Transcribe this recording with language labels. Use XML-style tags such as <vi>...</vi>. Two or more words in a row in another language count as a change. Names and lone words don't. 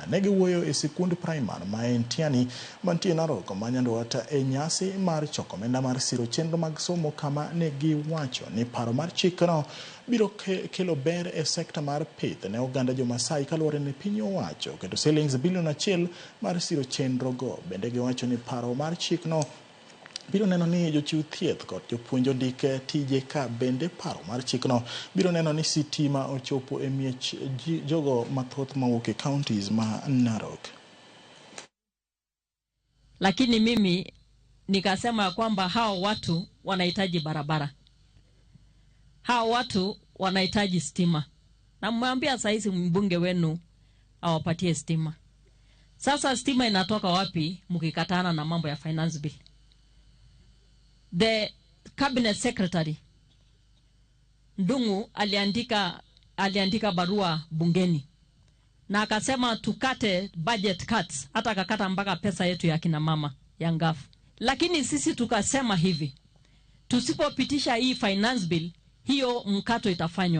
<luo>Ne giwuoyo e sikund primar ma en Tiani mantie Narok ma nyandwat e nyasi mar choko omenda mar siro chenro mag somo, kama ne giwacho ni paro mar chikno biro kelo ber e sekta mar pith ne oganda jo Masai kaluwore ni piny owacho kendo shillings bilion 1 mar siro chenro go. Bende giwacho ni paro mar chikno biro neno ni jochiw thieth kod jopuonjo ndike tije ka. Bende paro mar chikno biro neno ni sitima ochopo e miech jogo mathoth mawuok e counties ma Narok.</luo> <sw>Lakini mimi nikasema kwamba hao watu wanahitaji barabara, hao watu wanahitaji stima, na mwambia saizi mbunge wenu awapatie stima. Sasa stima inatoka wapi mkikatana na mambo ya</sw> <en>finance bill? The cabinet secretary</en> <sw>Ndungu aliandika barua bungeni na akasema tukate</sw> <en>budget cuts,</en> <sw>hata akakata mpaka pesa yetu ya kina mama ya ngafu. Lakini sisi tukasema hivi, tusipopitisha hii</sw> <en>finance bill,</en> <sw>hiyo mkato itafanywa.</sw>